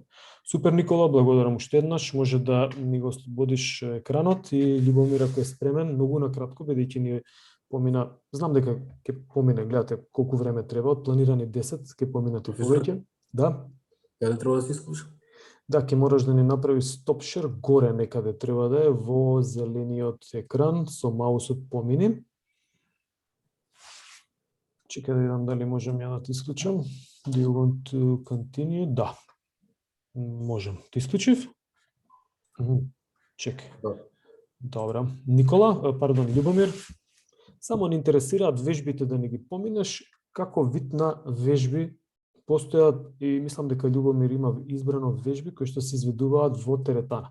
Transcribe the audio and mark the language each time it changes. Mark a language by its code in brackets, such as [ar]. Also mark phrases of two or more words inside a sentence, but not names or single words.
[mk] Супер, Никола, благодарам уште еднаш. Може да ни го ослободиш екранот и Љубомир ако е спремен, многу накратко, бидејќи ни помина, знам дека ќе помине, гледате колку време треба, од планирани 10, ќе поминате повеќе. Да. Каде треба да се исклучи? Да, ќе мораш да ни направи [en] stop share [mk] горе некаде треба да е во зелениот екран со маусот помини. Чекај да видам дали можам ја да ти исклучам. [en] Do you want to continue? [mk] Да. Можем. Ти исклучив? Чекај. Да. Добра. Никола, пардон, Љубомир, само ни интересираат вежбите да ни ги поминеш, како вид на вежби постојат и мислам дека Љубомир има избрано вежби кои што се изведуваат во теретана.